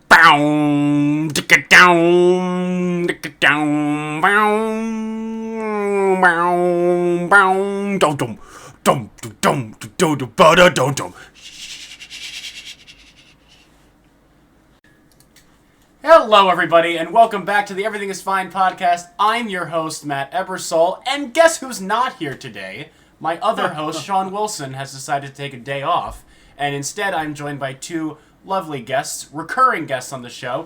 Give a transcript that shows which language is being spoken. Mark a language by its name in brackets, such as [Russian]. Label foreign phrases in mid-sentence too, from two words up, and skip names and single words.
[English] down, dicka down, dicka down, bow, bow, bow, dum dum, dum dum dum dum dum dum dum. Hello, everybody, and welcome back to the Everything is Fine podcast. I'm your host, Matt Ebersol, and guess who's not here today? My other host, Sean Wilson, has decided to take a day off, and instead I'm joined by two lovely guests, recurring guests on the show.